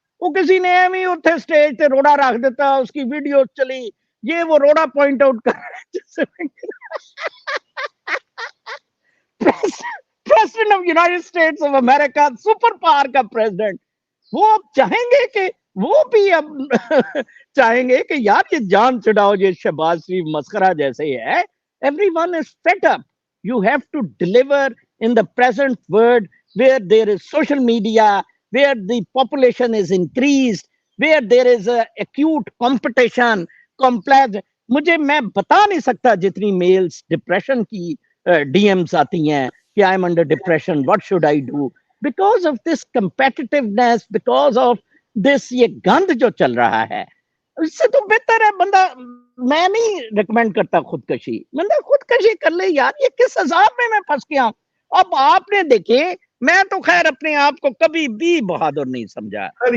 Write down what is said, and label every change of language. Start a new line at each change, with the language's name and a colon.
Urdu: وہ کسی نے ایویں اتنے سٹیج پہ روڑا رکھ دیتا، اس کی ویڈیو چلی، یہ وہ روڑا پوائنٹ آؤٹ کر president of United States of America, super power کا پریزیڈنٹ، وہ اب چاہیں گے کہ وہ بھی اب چاہیں گے کہ یار یہ جان چھڑاؤ، یہ شہباز شریف مسخرہ جیسے ہی ہے.
English: Everyone is fed up. You have to deliver in the present world where there is social media, where the population is increased, where there is a acute competition, complex.
Urdu: مجھے میں بتا نہیں سکتا جتنی میلز ڈپریشن کی D Ms آتی ہیں کہ
English: I am under depression, what should I do? Because of this competitiveness, because of this
Urdu: یہ گند جو چل رہا ہے. اس سے تو بہتر ہے بندہ، میں نہیں ریکمینڈ کرتا خودکشی، بندہ خودکشی کر لے یار. یہ کس عذاب میں پھنس گیا ہوں. اب آپ نے دیکھے، میں تو خیر اپنے آپ کو کبھی بھی بہادر نہیں سمجھا.